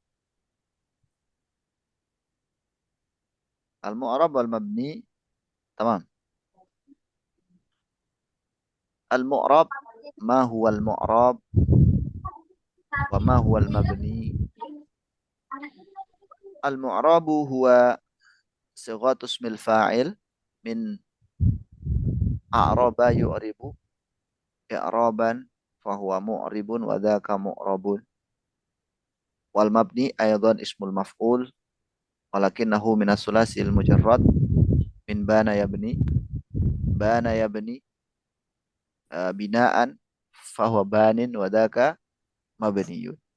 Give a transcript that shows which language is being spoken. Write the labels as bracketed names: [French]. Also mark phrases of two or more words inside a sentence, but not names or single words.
[Arabic] المعرب والمبني، تمام. المعرب، ما هو المعرب وما هو المبني? المعرب هو صيغة اسم الفاعل من أعرب يعرب إعرابا فهو معرب وذاك معرب. والمبني أيضا اسم المفعول ولكنه من الثلاثي المجرد من بنى يبني بناء فهو بان وذاك مبني.